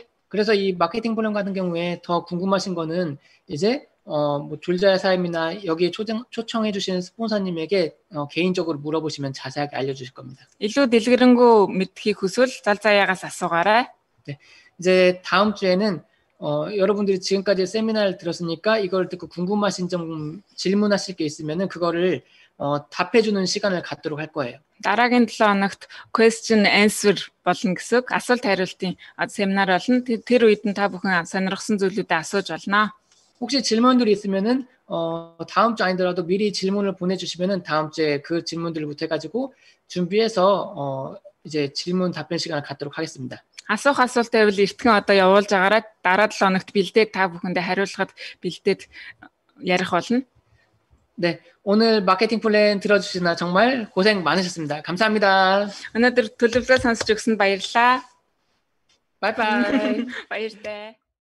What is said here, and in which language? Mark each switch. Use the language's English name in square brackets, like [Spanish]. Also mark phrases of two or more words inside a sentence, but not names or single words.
[Korean] 그래서 이 마케팅 플랜 같은 경우에 더 궁금하신 거는 이제 뭐 졸자의 삶이나 여기에 초청해 주시는 스폰서님에게 개인적으로 물어보시면 자세하게 알려주실 겁니다. [Mongolian] илүү дэлгэрэнгүй мэдхийг хүсвэл зал заяагаас асуугаарай. [Korean] 네, 이제 다음 주에는 여러분들이 지금까지 세미나를 들었으니까 이걸 듣고 궁금하신 점 질문하실 게 있으면은 그거를 답해주는 시간을 갖도록 할 거예요. [Mongolian] Дараагийн 7 хоногт [English] question answer [Mongolian] болно гэсэн асуулт хариултын семинар болно. Тэр үед нь та бүхэн сонирхсан зүйлүүдээ асууж болно. [Korean] 혹시 질문들이 있으면은 다음 주 아니더라도 미리 질문을 보내주시면은 다음 주에 그 질문들부터 해가지고 준비해서 이제 질문 답변 시간을 갖도록 하겠습니다. [Mongolian] Асуух асуулт байвал эртхэн одоо явуулж байгаарай. Дараа 7 хоногт бэлдээд та бүхэндээ хариулахад бэлдээд ярих болно. [Korean] 네, 오늘 마케팅 플랜 들어주시나 정말 고생 많으셨습니다. 감사합니다. [Mongolian] Өнөөдөр төлөвлөгөө сонсч өгсөнд баярлалаа. [Korean] 바이바이. [Mongolian] Баяртай.